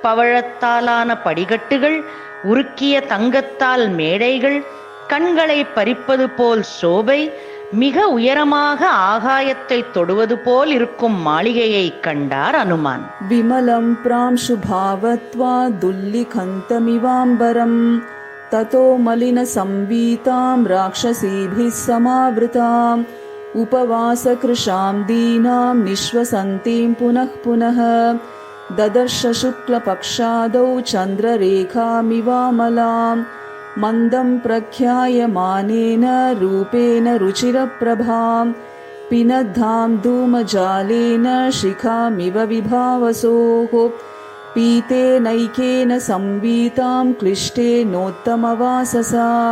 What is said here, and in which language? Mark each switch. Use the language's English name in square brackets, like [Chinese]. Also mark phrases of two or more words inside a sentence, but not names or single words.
[Tamil] பவழத்தாலான படிகட்டுகள், உருக்கிய தங்கத்தால் மேடைகள், கண்களை பறிப்பது போல் சோபை, மிக உயரமாக ஆகாயத்தை தொடுவது போல் இருக்கும் மாளிகையை கண்டார் அனுமான். [Sanskrit] विमलं प्रांशुभावत्वा तुल्लिखन्तमिवाम्बरम् ततो मलिन संवीताम् राक्षसीभिः समावृताम् उपवासकृशां दीनां निःश्वसन्तीं पुनः पुनः ददर्श शुक्लपक्षादौ चन्द्ररेखामिवामलाम् मन्दं प्रख्यायमानेन रूपेण रुचिरप्रभाम् पिनद्धां धूमजालेन शिखामिव विभावसोः पीतेनैकेन संवीतां क्लिष्टेनोत्तमवाससा